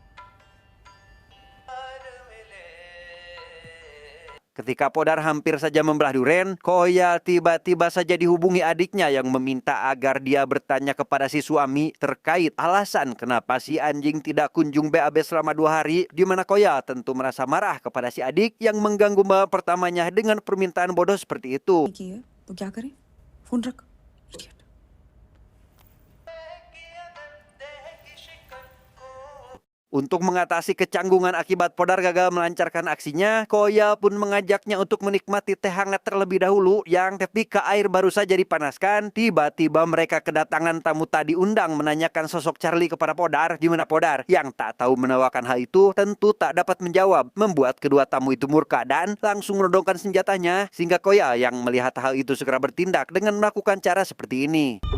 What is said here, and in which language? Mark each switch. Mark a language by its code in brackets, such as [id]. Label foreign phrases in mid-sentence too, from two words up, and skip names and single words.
[id] Ketika Podar hampir saja membelah duren, Koyal tiba-tiba saja dihubungi adiknya yang meminta agar dia bertanya kepada si suami terkait alasan kenapa si anjing tidak kunjung BAB selama 2 hari, di mana Koyal tentu merasa marah kepada si adik yang mengganggu malam pertamanya dengan permintaan bodoh seperti itu. [hi] तो क्या करें? फोन रख। [id] Untuk mengatasi kecanggungan akibat Podar gagal melancarkan aksinya, Koya pun mengajaknya untuk menikmati teh hangat terlebih dahulu yang ketika air baru saja dipanaskan, tiba-tiba mereka kedatangan tamu tak diundang menanyakan sosok Charlie kepada Podar, di mana Podar yang tak tahu menawarkan hal itu tentu tak dapat menjawab, membuat kedua tamu itu murka dan langsung menodongkan senjatanya, sehingga Koya yang melihat hal itu segera bertindak dengan melakukan cara seperti ini.